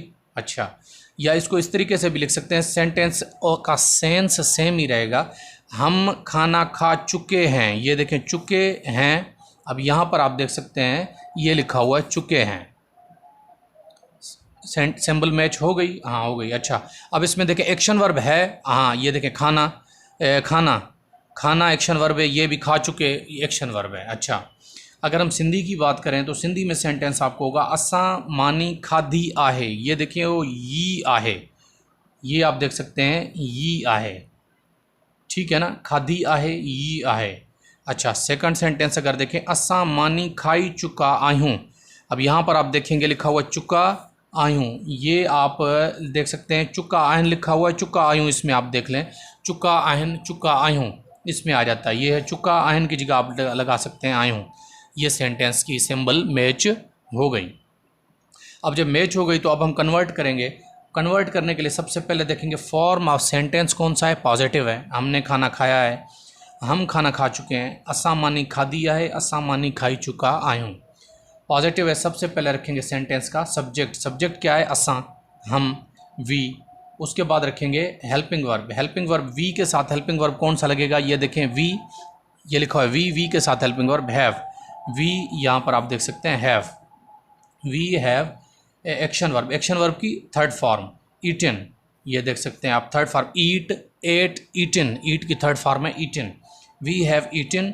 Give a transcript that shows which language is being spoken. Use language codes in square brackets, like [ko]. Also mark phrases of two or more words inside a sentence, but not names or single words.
[hi] अच्छा, या इसको इस तरीके से भी लिख सकते हैं, सेंटेंस का [en] sense same [hi] ही रहेगा, हम खाना खा चुके हैं, ये देखें चुके हैं, अब यहाँ पर आप देख सकते हैं ये लिखा हुआ है चुके हैं, [en] symbol match [hi] हो गई, हाँ हो गई। अच्छा, अब इसमें देखें [en] action verb [hi] है, हाँ ये देखें खाना, खाना, खाना [en] action verb [hi] है, ये भी खा चुके एक्शन वर्ब है। अच्छा, अगर हम सिंधी की बात करें तो सिंधी में सेंटेंस आपको होगा [sd] असां मानी खाधी आहे, [hi] ये देखिए वो [sd] यी आहे, [hi] ये आप देख सकते हैं [sd] यी आहे, [hi] ठीक है ना, [sd] खाधी आहे यी आहे। [hi] अच्छा, सेकंड सेंटेंस अगर देखें [sd] असां मानी खाई चुका आयूं, [hi] अब यहाँ पर आप देखेंगे लिखा हुआ [sd] चुका आयूं, [hi] ये आप देख सकते हैं [sd] चुका आहन [hi] लिखा हुआ है, [sd] चुका आयूं [hi] इसमें आप देख लें [sd] चुका आहन चुका आयूं [hi] इसमें आ जाता है, ये है [sd] चुका आहन [hi] की जगह आप लगा सकते हैं आयूं, ये सेंटेंस की [en] symbol match [hi] हो गई। अब जब मैच हो गई तो अब हम कन्वर्ट करेंगे। कन्वर्ट करने के लिए सबसे पहले देखेंगे [en] form of sentence [hi] कौन सा है, पॉजिटिव है, हमने खाना खाया है, हम खाना खा चुके हैं, [sd] असां मानी खाधी है, असां मानी खाई चुका आयूं, [hi] पॉजिटिव है। सबसे पहले रखेंगे सेंटेंस का सब्जेक्ट, सब्जेक्ट क्या है असां, हम, वी, उसके बाद रखेंगे [en] helping verb, helping verb we [hi] के साथ [en] helping verb [hi] कौन सा लगेगा, ये देखें वी, ये लिखा हुआ है [en] we, we [hi] के साथ [en] helping verb have, we [hi] यहाँ पर आप देख सकते हैं [en] have, we have action verb, action verb [hi] की [en] third form eaten, [hi] ये देख सकते हैं आप [en] third form eat, ate, eaten, eat [hi] की [en] third form [hi] है [en] eaten, we have eaten.